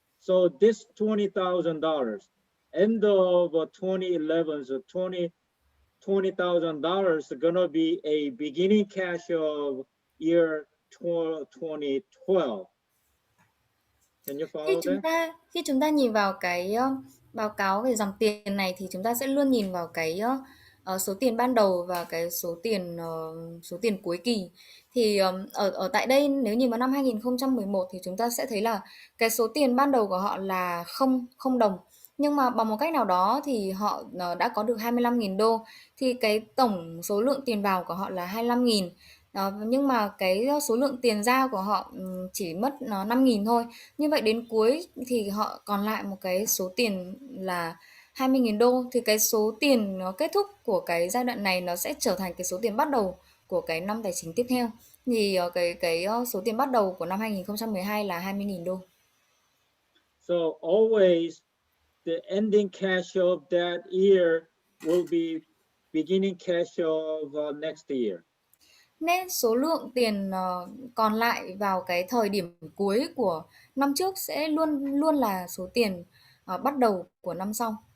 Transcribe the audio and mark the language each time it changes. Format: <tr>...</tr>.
<en>So this $20,000, end of 2011's $20,000 is gonna be a beginning cash of year 2012. Can you follow that?</en> <vi>Khi chúng ta nhìn vào cái báo cáo về dòng tiền này thì chúng ta sẽ luôn nhìn vào cái số tiền ban đầu và cái số tiền cuối kỳ. Thì ở tại đây nếu nhìn vào năm 2011 thì chúng ta sẽ thấy là cái số tiền ban đầu của họ là không đồng, nhưng mà bằng một cách nào đó thì họ đã có được 25.000 đô, thì cái tổng số lượng tiền vào của họ là 25.000. Nhưng mà cái số lượng tiền ra của họ chỉ mất 5.000 thôi. Như vậy đến cuối thì họ còn lại một cái số tiền là 20.000 đô, thì cái số tiền nó kết thúc của cái giai đoạn này nó sẽ trở thành cái số tiền bắt đầu của cái năm tài chính tiếp theo. Thì số tiền bắt đầu của năm 2012 là 20.000 đô.</vi> <en>So always the ending cash of that year will be beginning cash of next year.</en> <vi>Nên số lượng tiền còn lại vào cái thời điểm cuối của năm trước sẽ luôn luôn là số tiền bắt đầu của năm sau.</vi>